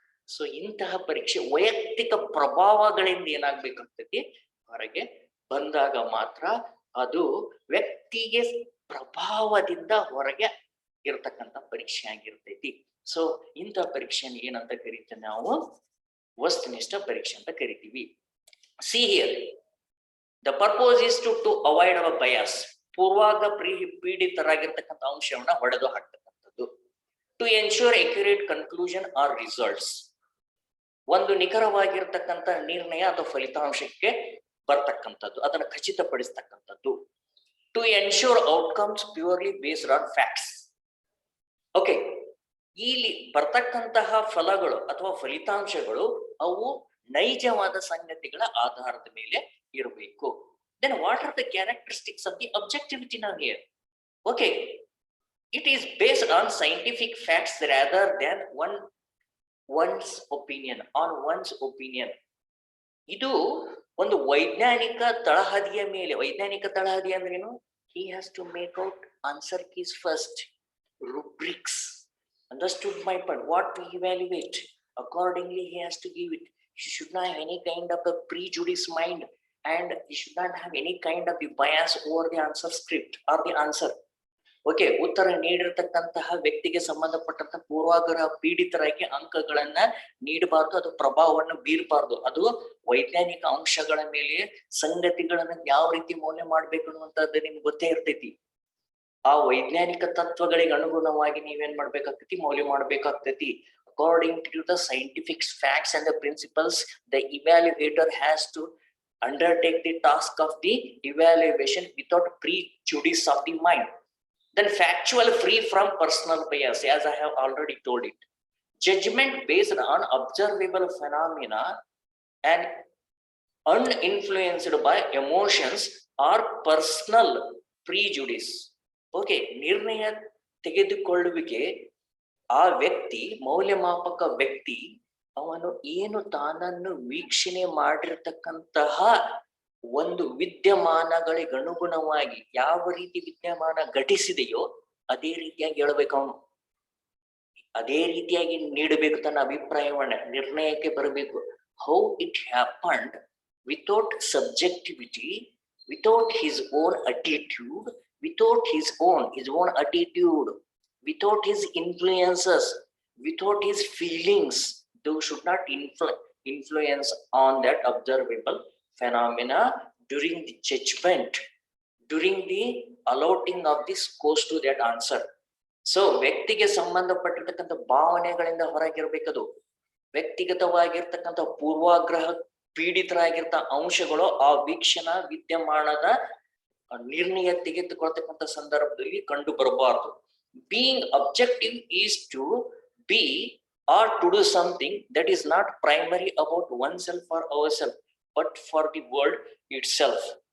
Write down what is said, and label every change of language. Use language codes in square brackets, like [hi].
[kn] So ಇಂತಹ ಪರೀಕ್ಷೆ ವೈಯಕ್ತಿಕ ಪ್ರಭಾವಗಳಿಂದ ಏನಾಗ್ಬೇಕಾಗ್ತೈತಿ, ಹೊರಗೆ ಬಂದಾಗ ಮಾತ್ರ ಅದು ವ್ಯಕ್ತಿಗೆ ಪ್ರಭಾವದಿಂದ ಹೊರಗೆ ಇರತಕ್ಕಂತ ಪರೀಕ್ಷೆ ಆಗಿರ್ತೈತಿ. ಸೊ ಇಂಥ ಪರೀಕ್ಷೆನ ಏನಂತ ಕರಿತೀವಿ ನಾವು, ವಸ್ತುನಿಷ್ಠ ಪರೀಕ್ಷೆ ಅಂತ ಕರಿತೀವಿ. [en] See here, the purpose is to avoid our bias. [kn] ಪೂರ್ವಾಗ ಪೀಡಿತರಾಗಿರ್ತಕ್ಕಂಥ ಅಂಶವನ್ನ ಹೊಡೆದು ಹಾಕ್ತಕ್ಕಂಥದ್ದು. [en] To ensure accurate conclusion or results. [kn] ಒಂದು ನಿಖರವಾಗಿರ್ತಕ್ಕಂಥ ನಿರ್ಣಯ ಅಥವಾ ಫಲಿತಾಂಶಕ್ಕೆ ಬರ್ತಕ್ಕಂಥದ್ದು, ಅದನ್ನು ಖಚಿತಪಡಿಸ್ತಕ್ಕಂಥದ್ದು. [en] To ensure outcomes purely based on facts. [kn] Okay, ಇಲ್ಲಿ ಬರ್ತಕ್ಕಂತಹ ಫಲಗಳು ಅಥವಾ ಫಲಿತಾಂಶಗಳು ಅವು ನೈಜವಾದ ಸಂಗತಿಗಳ ಆಧಾರದ ಮೇಲೆ ಇರಬೇಕು. [en] Then what are the characteristics of the objectivity now here? Okay, it is based on scientific facts rather than one's opinion, on one's opinion. [kn] ಇದು ಒಂದು ವೈಜ್ಞಾನಿಕ ತಳಹದಿಯ ಮೇಲೆ, ವೈಜ್ಞಾನಿಕ ತಳಹದಿ ಅಂದ್ರೆ ಏನು? [en] He has to make out answer keys first, rubrics. Understood my point? What to evaluate? Accordingly, he has to give it. He should not have any kind of a prejudice mind, and he should not have any kind of the bias over the answer script or the answer. [kn] Okay, ಉತ್ತರ ನೀಡಿರ್ತಕ್ಕಂತಹ ವ್ಯಕ್ತಿಗೆ ಸಂಬಂಧಪಟ್ಟಂತ ಪೂರ್ವಾಗ್ರಹ ಪೀಡಿತರಾಗಿ ಅಂಕಗಳನ್ನ ನೀಡಬಾರ್ದು, ಅದು ಪ್ರಭಾವವನ್ನು ಬೀರಬಾರ್ದು. ಅದು ವೈಜ್ಞಾನಿಕ ಅಂಶಗಳ ಮೇಲೆ ಸಂಗತಿಗಳನ್ನ ಯಾವ ರೀತಿ ಮೌಲ್ಯ ಮಾಡ್ಬೇಕು ಅನ್ನುವಂಥದ್ದು ನಿಮ್ಗೆ ಗೊತ್ತೇ ಇರ್ತೈತಿ. ಆ ವೈಜ್ಞಾನಿಕ ತತ್ವಗಳಿಗೆ ಅನುಗುಣವಾಗಿ ನೀವೇನ್ ಮಾಡ್ಬೇಕಾಗ್ತೈತಿ, ಮೌಲ್ಯ ಮಾಡ್ಬೇಕಾಗ್ತೈತಿ. [en] According to the scientific facts and the principles, the evaluator has to undertake the task of the evaluation without prejudice of the mind. Then factual, free from personal bias, as I have already told it. Judgment based on observable phenomena and uninfluenced by emotions or personal prejudice. [kn] Okay, ನಿರ್ಣಯ ತೆಗೆದುಕೊಳ್ಳುವಿಕೆ ಆ ವ್ಯಕ್ತಿ, ಮೌಲ್ಯಮಾಪಕ ವ್ಯಕ್ತಿ, ಅವನು ಏನು ತಾನನ್ನು ವೀಕ್ಷಣೆ ಮಾಡಿರ್ತಕ್ಕಂತಹ ಒಂದು ವಿದ್ಯಮಾನಗಳಿಗೆ ಅನುಗುಣವಾಗಿ ಯಾವ ರೀತಿ ವಿದ್ಯಮಾನ ಘಟಿಸಿದೆಯೋ ಅದೇ ರೀತಿಯಾಗಿ ಹೇಳ್ಬೇಕು. ಅವನು ಅದೇ ರೀತಿಯಾಗಿ ನೀಡಬೇಕು ತನ್ನ ಅಭಿಪ್ರಾಯವನ್ನ, ನಿರ್ಣಯಕ್ಕೆ ಬರಬೇಕು. [en] How it happened without subjectivity, without his own attitude, without his own attitude, without his influences, without his feelings. Those should not influence on that observable phenomena during the judgment, during the allotting of the scores to that answer. [kn] So ವ್ಯಕ್ತಿಗೆ ಸಂಬಂಧಪಟ್ಟಿರ್ತಕ್ಕಂಥ ಭಾವನೆಗಳಿಂದ ಹೊರಗಿರ್ಬೇಕದು. ವ್ಯಕ್ತಿಗತವಾಗಿರ್ತಕ್ಕಂಥ ಪೂರ್ವಾಗ್ರಹ ಪೀಡಿತರಾಗಿರ್ತ ಅಂಶಗಳು ಆ ವೀಕ್ಷಣಾ ವಿದ್ಯಮಾನದ ನಿರ್ಣಯ ತೆಗೆದುಕೊಳ್ತಕ್ಕಂಥ ಸಂದರ್ಭದಲ್ಲಿ ಕಂಡು ಬರಬಾರದು. [en] Being objective is to be or to do something that is not primary about oneself or ourself but for the world itself.